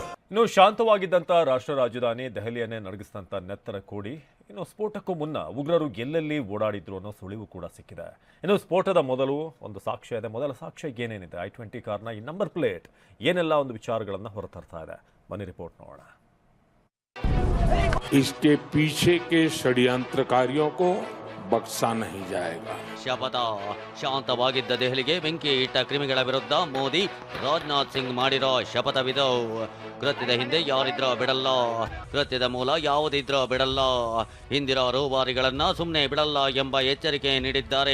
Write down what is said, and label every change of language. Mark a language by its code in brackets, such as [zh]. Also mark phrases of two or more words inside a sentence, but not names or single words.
[kn] ಇನ್ನು ಶಾಂತವಾಗಿದ್ದಂಥ ರಾಷ್ಟ್ರ ರಾಜಧಾನಿ ದೆಹಲಿಯನ್ನೇ ನಡಗಿಸಿದಂಥ ನೆತ್ತರ ಕೋಡಿ ಇನ್ನು ಸ್ಫೋಟಕ್ಕೂ ಮುನ್ನ ಉಗ್ರರು ಎಲ್ಲೆಲ್ಲಿ ಓಡಾಡಿದ್ರು ಅನ್ನೋ ಸುಳಿವು ಕೂಡ ಸಿಕ್ಕಿದೆ. ಇನ್ನು ಸ್ಫೋಟದ ಮೊದಲು ಒಂದು ಸಾಕ್ಷ್ಯ ಇದೆ. ಮೊದಲ ಸಾಕ್ಷ್ಯ ಏನೇನಿದೆ, i20 ಕಾರ್ನ ಈ [en] number plate [kn] ಏನೆಲ್ಲ ಒಂದು ವಿಚಾರಗಳನ್ನು ಹೊರತರ್ತಾ ಇದೆ, ಬನ್ನಿ ರಿಪೋರ್ಟ್ ನೋಡೋಣ. [hi] इसके पीछे के षड्यंत्रकारियों को बख्शा नहीं जाएगा. [kn] ಶಪಥ. ಶಾಂತವಾಗಿದ್ದ ದೆಹಲಿಗೆ ಬೆಂಕಿ ಇಟ್ಟ ಕ್ರಿಮಿಗಳ ವಿರುದ್ಧ ಮೋದಿ, ರಾಜನಾಥ್ ಸಿಂಗ್ ಮಾಡಿರೋ ಶಪಥವಿದು. ಕೃತ್ಯದ ಹಿಂದೆ ಯಾರಿದ್ರೋ ಬಿಡಲ್ಲ, ಕೃತ್ಯದ ಮೂಲ ಯಾವುದಿದ್ರೋ ಬಿಡಲ್ಲ, ಹಿಂದಿರೋ ರೂವಾರಿಗಳನ್ನ ಸುಮ್ಮನೆ ಬಿಡಲ್ಲ ಎಂಬ ಎಚ್ಚರಿಕೆ ನೀಡಿದ್ದಾರೆ.